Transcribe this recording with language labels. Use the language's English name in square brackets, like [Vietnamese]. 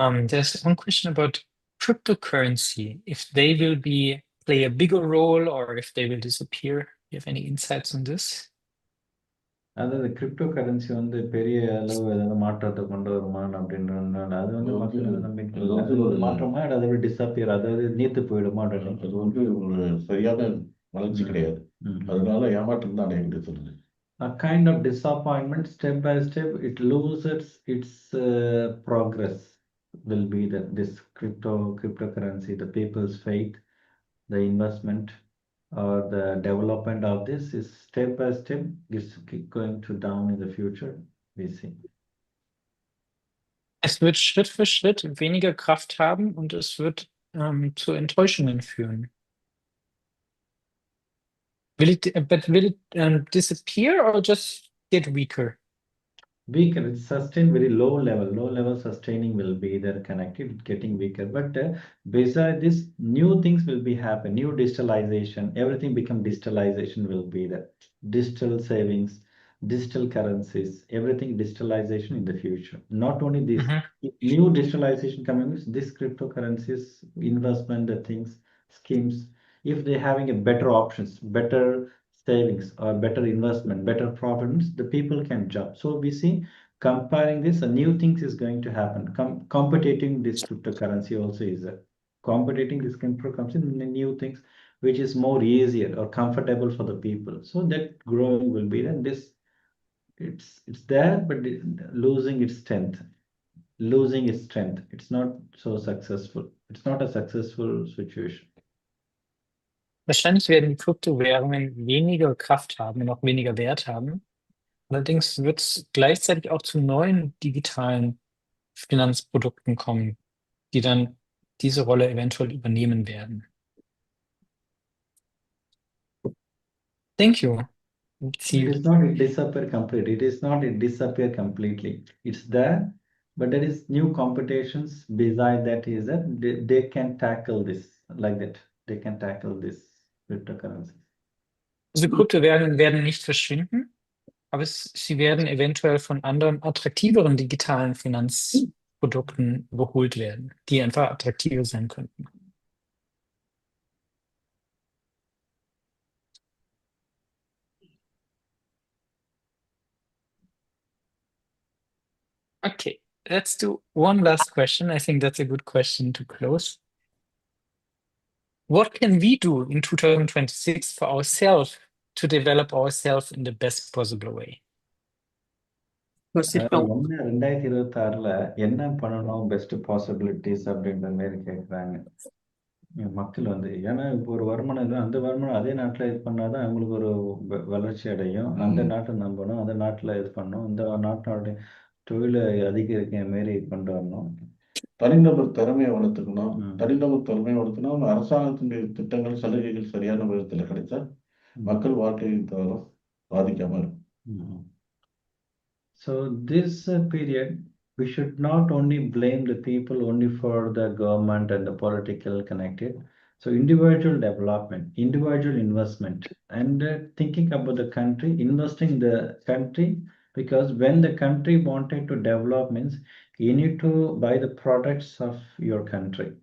[English] There's one question about cryptocurrency, if they will play a bigger role or if they will disappear. Do you have any insights on this? [Tamil] அதாவது crypto currency வந்து பெரிய அளவு ஏதாவது மாற்றத்தை கொண்டு வருமான்னு அப்படின்றதுனால அது வந்து மக்கள் அது நம்பிக்கை அது வந்து ஒரு மாற்றமா இல்லை அதை டிஸப்பியர், அதாவது நீத்து போயிடுமா அப்படின்னு. அது வந்து ஒரு சரியான வளர்ச்சி கிடையாது. அதனால ஏமாற்றம் தான் அடைய சொல்லுது. [English] A kind of disappointment, step by step, it loses its progress. Will be that this cryptocurrency, the people's faith, the investment, or the development of this is step by step is going to down in the future. We see. [German] Es wird Schritt für Schritt weniger Kraft haben und es wird zu Enttäuschungen führen. [English] Will it disappear or just get weaker? Weaker, it's sustained very low level sustaining will be there connected, getting weaker. But beside this, new things will be happen, new digitalization, everything become digitalization will be there. Digital savings, digital currencies, everything digitalization in the future. Not only this, new digitalization coming, this cryptocurrencies, investment, the things, schemes, if they having a better options, better savings or better investment, better profits, the people can jump. So we see comparing this, a new things is going to happen. Competing this cryptocurrency also is competing this cryptocurrency in the new things, which is more easier or comfortable for the people. So that growing will be then this. It's there, but losing its strength. It's not so successful. It's not a successful situation. [German] Wahrscheinlich werden die Kryptowährungen weniger Kraft haben und auch weniger Wert haben. Allerdings wird es gleichzeitig auch zu neuen digitalen Finanzprodukten kommen, die dann diese Rolle eventuell übernehmen werden. [English] Thank you. It is not disappear completely. It is not disappear completely. It's there, but there is new competitions beside that is that they can tackle this like that. They can tackle this cryptocurrencies. [German] Diese Kryptowährungen werden nicht verschwinden, aber sie werden eventuell von anderen attraktiveren digitalen Finanzprodukten überholt werden, die einfach attraktiver sein könnten. [English] Okay, let's do one last question. I think that's a good question to close. What can we do in 2026 for ourselves to develop ourselves in the best possible way? [Tamil] யோசிப்போம். 2026ல என்ன பண்ணணும் [English] best possibilities [Tamil] அப்படின்ற மாதிரி கேட்குறாங்க மக்கள் வந்து. ஏன்னா இப்போ ஒரு வருமானம் இல்லை, அந்த வருமானம் அதே நாட்டில் இது பண்ணாதான் அவங்களுக்கு ஒரு வளர்ச்சி அடையும். அந்த நாட்டை நம்பணும், அந்த நாட்டில் இது பண்ணணும், இந்த நாட்டோடைய தொழிலை அதிகரிக்க மாரி கொண்டு வரணும். தனிநபர் திறமையை வளர்த்துக்கணும். தனிநபர் திறமையை வளர்த்துனா அரசாங்கத்தினுடைய திட்டங்கள் சலுகைகள் சரியான விதத்தில் கிடைத்தா மக்கள் வாழ்க்கை தரம் பாதிக்காம இருக்கும். [English] So this period, we should not only blame the people only for the government and the political connected. So individual development, individual investment, and thinking about the country, investing in the country, because when the country wanted to develop means you need to buy the products of your country.